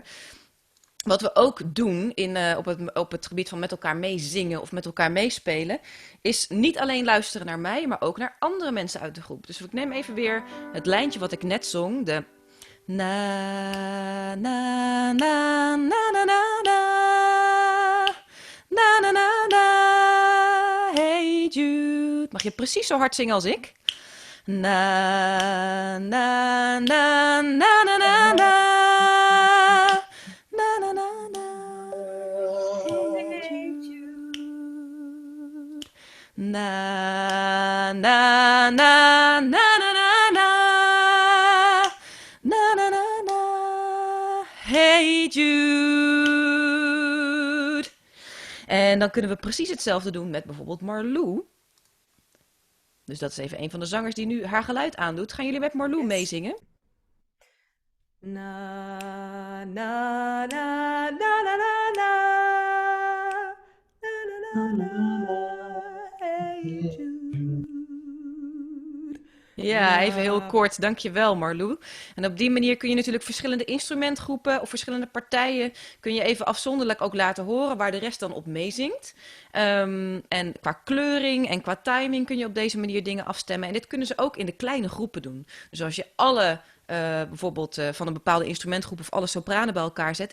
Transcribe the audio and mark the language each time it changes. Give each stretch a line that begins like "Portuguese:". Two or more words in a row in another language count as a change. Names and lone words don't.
Dutch: Wat we ook doen op het gebied van met elkaar meezingen of met elkaar meespelen, is niet alleen luisteren naar mij, maar ook naar andere mensen uit de groep. Dus ik neem even weer het lijntje wat ik net zong. De na na na na na na na na na na na hey Jude. Mag je precies zo hard zingen als ik? Na na na na na na na na na na na hey Jude. Na na na na na na na na na na na hey Jude. En dan kunnen we precies hetzelfde doen met bijvoorbeeld Marlou. Dus dat is even een van de zangers die nu haar geluid aandoet. Gaan jullie met Marlou meezingen? Na na na na na na na na na na hey Jude. Ja, even heel kort. Dankjewel Marlou. En op die manier kun je natuurlijk verschillende instrumentgroepen of verschillende partijen kun je even afzonderlijk ook laten horen waar de rest dan op meezingt. En qua kleuring en qua timing kun je op deze manier dingen afstemmen. En dit kunnen ze ook in de kleine groepen doen. Dus als je alle bijvoorbeeld van een bepaalde instrumentgroep of alle sopranen bij elkaar zet.